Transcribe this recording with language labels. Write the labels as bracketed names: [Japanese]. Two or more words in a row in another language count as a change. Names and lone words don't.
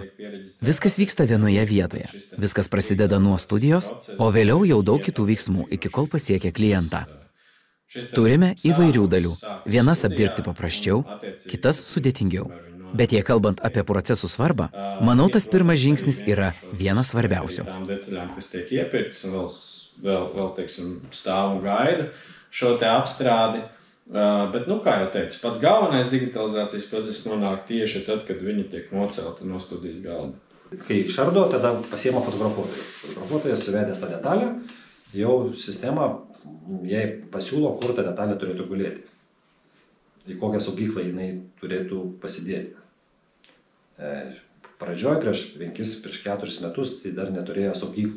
[Lithuanian] Viskas vyksta vienoje vietoje. Viskas prasideda nuo studijos, o vėliau jau daug kitų veiksmų, iki kol pasiekia klientą. Turime įvairių dalių. Vienas apdirbti paprasčiau, kitas sudėtingiau. Bet jei kalbant apie procesų svarbą, manau, tas pirmas žingsnis yra vienas svarbiausių. [Latvian] Vēl teiksim, stāv un gaida šo te apstrādi. Bet, kā jau teicu, pats galvenais digitalizācijas process nonāk tieši tad, kad viņi tiek nocelti no studijas galda. [Lithuanian] Kai išardo, tada pasiema fotografuotojas. Fotografuotojas suvedęs tą detalę, jau sistema jai pasiūlo, kur ta detalė turėtų gulėti. Į kokią saugyklą jinai turėtų pasidėti. Pradžioj prieš 4 metus tai dar neturėjo saugyklų.